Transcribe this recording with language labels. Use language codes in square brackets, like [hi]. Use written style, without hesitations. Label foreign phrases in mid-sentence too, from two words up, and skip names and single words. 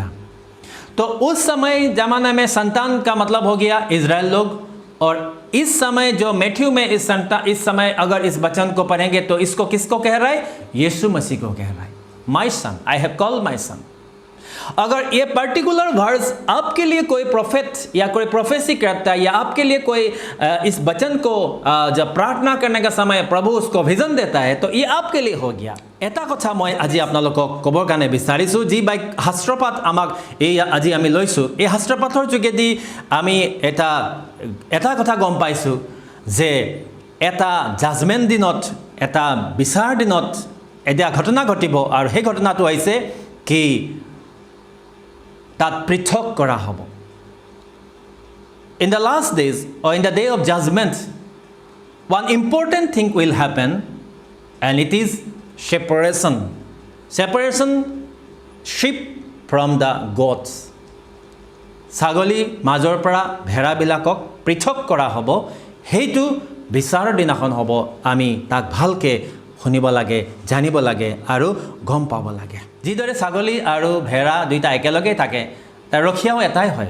[hi] तो उस समय ज़माने में संतान का मतलब हो गया इज़राइल लोग, और इस समय जो मैथ्यू में इस समय अगर इस वचन को पढ़ेंगे तो इसको किसको कह रहा है, यीशु मसीह को कह रहा है। [en] My son, I have called my son. [hi] अगर ये [en] particular verse [hi] आपके लिए कोई प्रोफेट या कोई प्रोफेसी करता है, या आपके लिए कोई इस वचन को जब प्रार्थना करने का समय प्रभु उसको विजन देता है, तो ये आपके लिए हो गया। [as] এটা কথা মই আজি আপোনালোকক ক'বৰ কাৰণে বিচাৰিছোঁ, যি বাইক শাস্ত্ৰপাঠ আমাক এই আজি আমি লৈছোঁ। এই শাস্ত্ৰপাঠৰ যোগেদি আমি এটা কথা গম পাইছোঁ যে এটা জাজমেণ্ট দিনত, এটা বিচাৰ দিনত এটা ঘটনা ঘটিব, আৰু সেই ঘটনাটো হৈছে কি তাত পৃথক কৰা হ'ব। [en] In the last days or in the day of judgment, one important thing will happen, and it is separation sheep from the goats. [as] ছাগলী মাজৰ পৰা ভেড়াবিলাকক পৃথক কৰা হ'ব। সেইটো বিচাৰৰ দিনাখন হ'ব। আমি তাক ভালকৈ শুনিব লাগে, জানিব লাগে আৰু গম পাব লাগে। যিদৰে ছাগলী আৰু ভেড়া দুইটা একেলগেই থাকে, তাৰ ৰখীয়াও এটাই হয়।